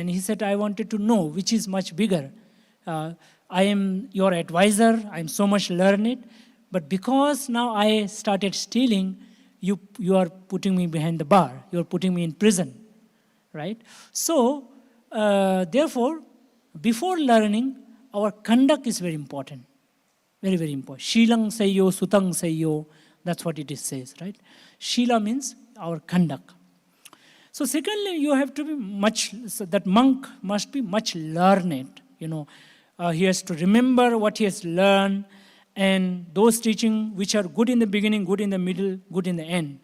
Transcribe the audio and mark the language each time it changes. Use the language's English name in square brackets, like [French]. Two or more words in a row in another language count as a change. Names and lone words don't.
[English] And he said, I wanted to know which is much bigger. I am your advisor, I am so much learned, but because now I started stealing, you are putting me behind the bar, you are putting me in prison, right? So, therefore, before learning, our conduct is very important, very, very important. [Pali] Shilang sayo, sutang sayo, [English] that's what it says, right? Shila means our conduct. So secondly, you have to be so that monk must be much learned, he has to remember what he has learned, and those teaching which are good in the beginning, good in the middle, good in the end.